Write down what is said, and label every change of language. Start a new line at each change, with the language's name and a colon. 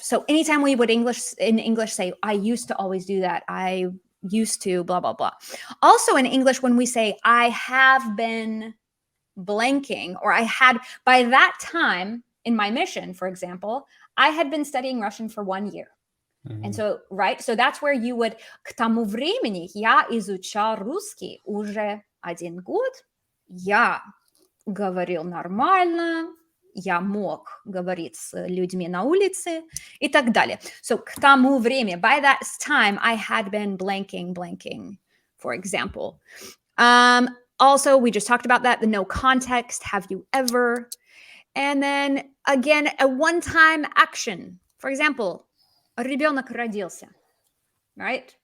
English: So anytime we would in English say, I used to always do that. I used to blah, blah, blah. Also in English, when we say I have been blanking, or I had, by that time in my mission, for example, I had been studying Russian for 1 year. And so, right, so that's where you would,
Russian: к тому времени я изучал русский уже 1 год, я говорил нормально, я мог говорить с людьми на улице и так далее.
English: So,
Russian: к тому времени,
English: by that time, I had been blanking, for example. Also, we just talked about that, the no context, have you ever? And then again, a one-time action. For example,
Russian: ребенок родился,
English: right?